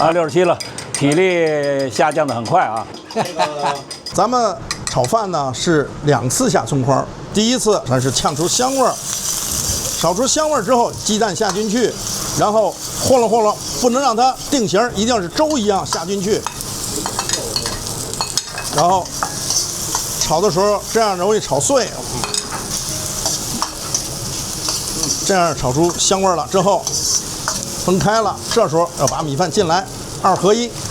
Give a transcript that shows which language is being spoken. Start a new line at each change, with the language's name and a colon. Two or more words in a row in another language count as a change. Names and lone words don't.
Chinese: ，67 了，体力下降的很快啊。咱们炒饭呢是2次下葱花，第一次它是炝出香味儿，炒出香味儿之后，鸡蛋下进去，然后和了和了，不能让它定型，一定是粥一樣下進去，然後炒的時候這樣容易炒碎，這樣炒出香味了之後分開了，這時候要把米飯進來，2合1。